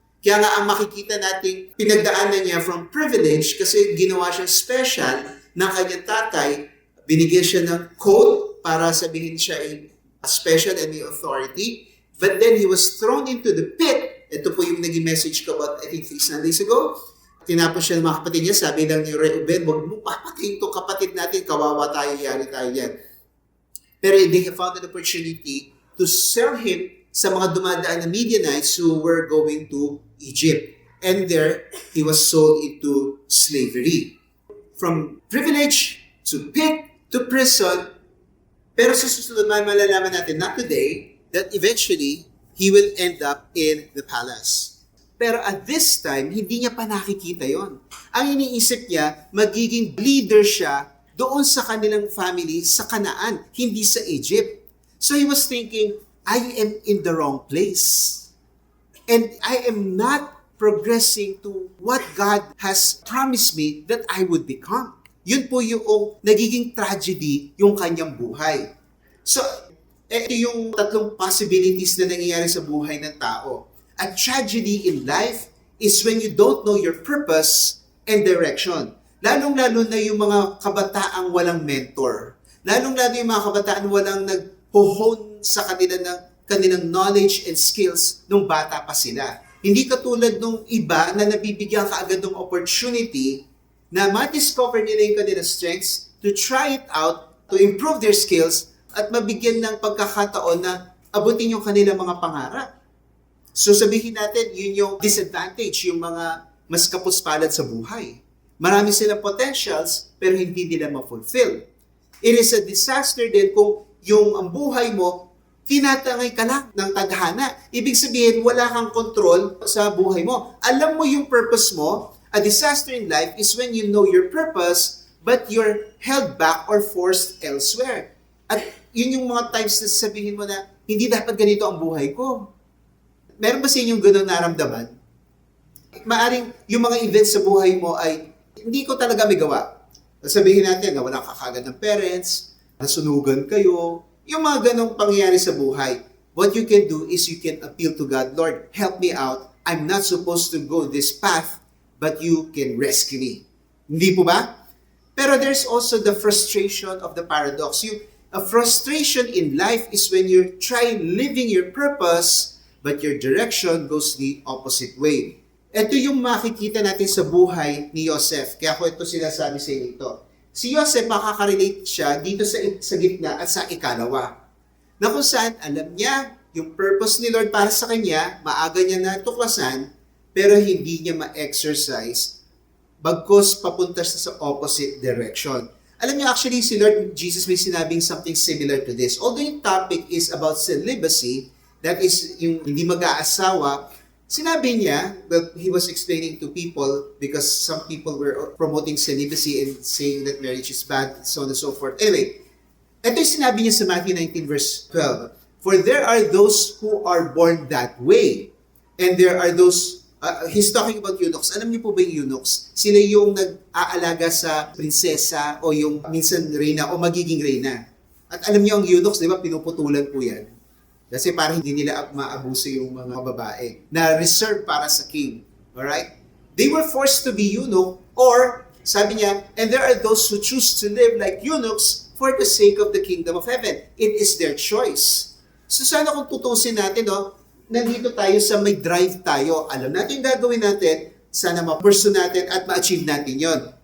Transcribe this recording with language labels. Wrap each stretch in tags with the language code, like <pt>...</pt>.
<tl>Kaya nga ang makikita nating pinagdaanan niya from privilege kasi ginawa siyang special ng kanyang tatay, binigyan siya ng code para sabihin siya ay special and may authority,</tl> <en>but then he was thrown into the pit.</en> <tl>Ito po yung naging message ko about, I think, 3 Sundays ago. Tinapos siya ng mga kapatid niya, sabi lang ni Reuben, huwag mo papatayin itong kapatid natin, kawawa tayo, yari tayo yan.</tl> <en>Pero they have found an opportunity to sell him</en> <tl>sa mga dumadaan na</tl> <en>Midianites who were going to Egypt. And there, he was sold into slavery. From privilege to pit to prison,</en> <tl>pero sa susunod malalaman natin,</tl> <en>not today, that eventually, he will end up in the palace.</en> <tl>Pero at this time, hindi niya pa nakikita yon. Ang iniisip niya, magiging leader siya doon sa kanilang family sa Kanaan, hindi sa Egypt.</tl> <en>So he was thinking, I am in the wrong place. And I am not progressing to what God has promised me that I would become.</en> <tl>Yun po yung nagiging tragedy yung kanyang buhay. So, ito yung tatlong possibilities na nangyayari sa buhay ng tao.</tl> <en>A tragedy in life is when you don't know your purpose and direction.</en> <tl>Lalong-lalo na yung mga kabataang walang mentor. Lalong-lalo yung mga kabataan walang nag-hone sa kanilang knowledge and skills nung bata pa sila. Hindi katulad nung iba na nabibigyan ka agad ng opportunity na ma-discover nila yung kanilang strengths,</tl> <en>to try it out, to improve their skills,</en> <tl>at mabigyan ng pagkakataon na abutin yung kanilang mga pangarap. So sabihin natin, yun yung disadvantage, yung mga mas kapuspalad sa buhay. Marami silang potentials, pero hindi nila ma-fulfill.</tl> <en>It is a disaster</en> <tl>din kung ang buhay mo, tinatangay ka lang ng tadhana. Ibig sabihin, wala kang control sa buhay mo. Alam mo yung purpose mo.</tl> <en>A disaster in life is when you know your purpose, but you're held back or forced elsewhere.</en> <tl>At yun yung mga times na sabihin mo na, hindi dapat ganito ang buhay ko. Meron ba sa inyong ganun naramdaman? Maaring yung mga events sa buhay mo ay, hindi ko talaga may gawa. Sabihin natin na wala ka kagad ng parents, nasunugan kayo, yung mga ganong pangyayari sa buhay.</tl> <en>What you can do is you can appeal to God, Lord, help me out. I'm not supposed to go this path, but you can rescue me.</en> <tl>Hindi po ba?</tl> <en>Pero there's also the frustration of the paradox. A frustration in life is when you're trying living your purpose, but your direction goes the opposite way.</en> <tl>Ito yung makikita natin sa buhay ni Joseph. Kaya ko ito sinasabi sa inyo ito. Si Joseph, makaka-relate siya dito sa gitna at sa ikalawa. Na kung saan, alam niya yung purpose ni Lord para sa kanya, maaga niya natuklasan, pero hindi niya ma-exercise, bagkus papunta siya sa opposite direction. Alam niyo, actually, si Lord Jesus may sinabing</tl> <en>something similar to this. Although yung topic is about celibacy, that is</en> <tl>yung hindi mag-aasawa, sinabi niya</tl> <en>that he was explaining to people because some people were promoting celibacy and saying that marriage is bad, so on and so forth.</en> <tl>Anyway, ito yung sinabi niya sa Matthew 19 verse 12.</tl> <en>For there are those who are born that way. And there are those, he's talking about eunuchs.</en> <tl>Alam niyo po ba yung eunuchs? Sila yung nag-aalaga sa prinsesa o yung minsan reyna o magiging reyna. At alam niyo ang eunuchs, di ba, pinuputulan po yan. Kasi para hindi nila maabuso yung mga babae na reserved para sa king.</tl> <en>Alright? They were forced to be eunuch, or,</en> <tl>sabi niya,</tl> <en>and there are those who choose to live like eunuchs for the sake of the kingdom of heaven. It is their choice.</en> <tl>So sana kung tutusin natin, nandito tayo sa may drive tayo. Alam natin yung gagawin natin, sana ma-pursue natin at ma-achieve natin yon.</tl>